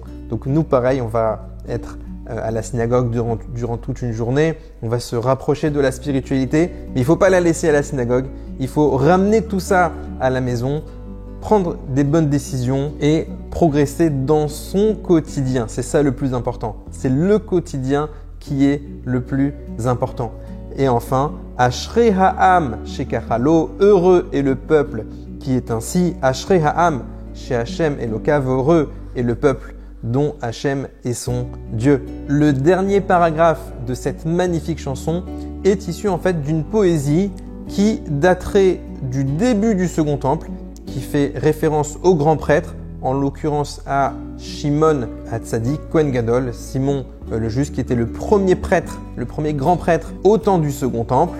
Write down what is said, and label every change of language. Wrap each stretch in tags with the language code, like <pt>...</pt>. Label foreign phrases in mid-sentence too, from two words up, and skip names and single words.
<fr>Donc nous, pareil, on va être à la synagogue durant toute une journée, on va se rapprocher de la spiritualité, mais il ne faut pas la laisser à la synagogue, il faut ramener tout ça à la maison, prendre des bonnes décisions et progresser dans son quotidien. C'est ça le plus important. C'est le quotidien qui est le plus important. Et enfin,</fr> <he>אשרי העם שככה לו,</he> <fr>heureux est le peuple qui est ainsi.</fr> <he>אשרי העם ש ה' אלוקיו,</he> <fr>heureux est le peuple dont Hachem est son Dieu. Le dernier paragraphe de cette magnifique chanson est issu en fait d'une poésie qui daterait du début du Second Temple, qui fait référence au grand prêtre, en l'occurrence à Shimon Hatzadik,</fr> <he>כהן גדול,</he> <fr>Simon le Juste, qui était le premier prêtre, le premier grand prêtre au temps du Second Temple.</fr>